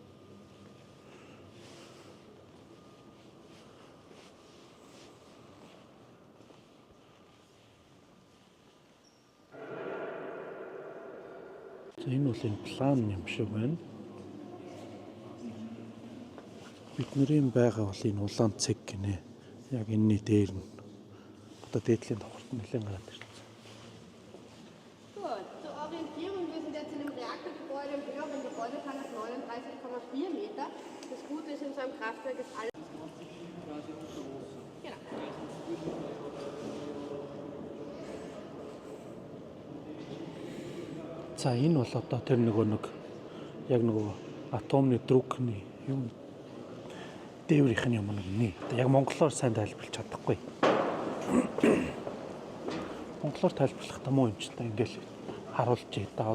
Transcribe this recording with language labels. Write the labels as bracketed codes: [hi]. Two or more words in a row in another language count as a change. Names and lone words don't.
[mn] Энэ бол энэ план юм шиг байна. Бидний байгаа бол энэ улаан цэг гинэ. Яг энэний дээр нь одоо дээдлийн давхарт нэлээд гараад ирсэн. [de] Gut, zur Orientierung, wir sind jetzt in einem Reaktorgebäude im höheren Gebäude, kann das 39,4 Meter. Das Gute ist, in so einem Kraftwerk ist alles. Genau. [mn] За энэ бол одоо тэр нөгөө нэг яг нөгөө атомны друкны юм дээврийнх нь юм нэг. Яг монголоор сайн тайлбарлаж чадахгүй. Монголоор тайлбарлах таа юм ч та ингээл харуулж байна.